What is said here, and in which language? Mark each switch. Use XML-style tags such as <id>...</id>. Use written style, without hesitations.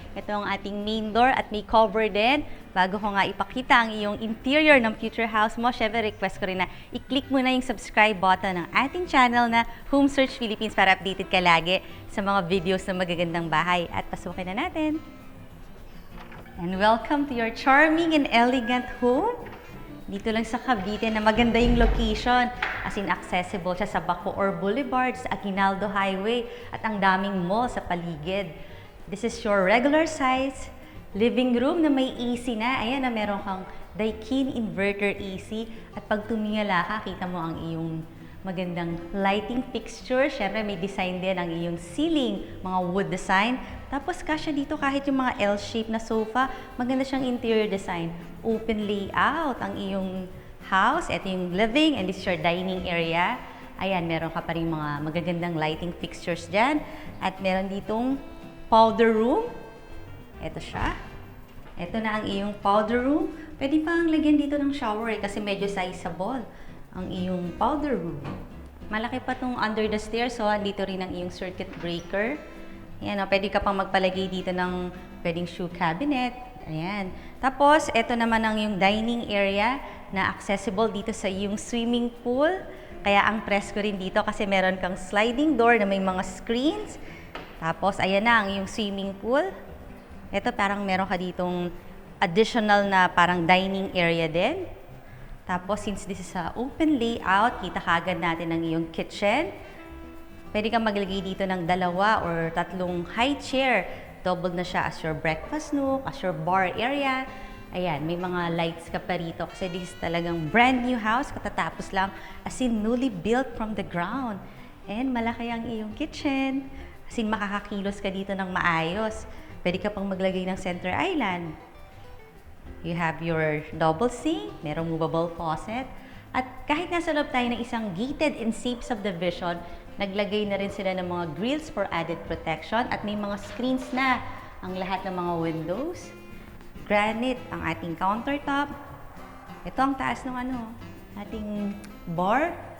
<tl>Ito ang ating main door at may cover din. Bago ko nga ipakita ang iyong interior ng future house mo, syempre request ko rin na i-click mo na yung subscribe button ng ating channel na Home Search Philippines para updated ka lagi sa mga videos ng magagandang bahay. At pasukin na natin.</tl> <en>And welcome to your charming and elegant home.</en> <tl>Dito lang sa Cavite na maganda yung location. As in accessible siya sa Bacoor Boulevard, sa Aguinaldo Highway at ang daming mall sa paligid.</tl> <en>This is your regular size living room</en> <tl>na may AC na. Ayan na meron kang Daikin inverter AC. At pag tumingala ka, kita mo ang iyong magandang lighting fixture. Siyempre may design din ang iyong ceiling, mga wood design. Tapos kasya dito kahit yung mga L-shape na sofa, maganda siyang interior design. Open layout ang iyong house. Ito yung living</tl> <en>and this is your dining area.</en> <tl>Ayan, meron ka pa rin mga magagandang lighting fixtures dyan. At meron ditong powder room. Ito siya. Ito na ang iyong powder room. Pwede pang lagyan dito ng shower kasi medyo sizable ang iyong powder room. Malaki pa itong</tl> <en>under the stairs,</en> <tl>so dito rin ang iyong circuit breaker. Ayan, pwede ka pang magpalagay dito ng pwedeng shoe cabinet. Ayan. Tapos, ito naman ang yung dining area na accessible dito sa iyong swimming pool. Kaya ang presko rin dito kasi meron kang sliding door na may mga screens. Tapos, ayan na ang iyong swimming pool. Ito parang meron ka ditong additional na parang dining area din. Tapos,</tl> <en>since this is a open layout,</en> <tl>kita kagad natin ang iyong kitchen. Pwede kang maglagay dito ng 2 or 3 high chair.</tl> <en>Double na siya as your breakfast nook, as your bar area.</en> <tl>Ayan, may mga lights ka pa rito kasi</tl> <en>this is</en> <tl>talagang brand new house. Katatapos lang,</tl> <en>as in newly built from the ground.</en> <tl>And malaki ang iyong kitchen. As in makakakilos ka dito ng maayos. Pwede ka pang maglagay ng center island.</tl> <en>You have your double sink, merong movable faucet.</en> <tl>At kahit nasa loob tayo ng isang gated and safe subdivision, naglagay na rin sila ng mga grills</tl> <en>for added protection</en> <tl>at may mga screens na ang lahat ng mga windows. Granite ang ating countertop. Ito ang taas ng ating bar.</tl>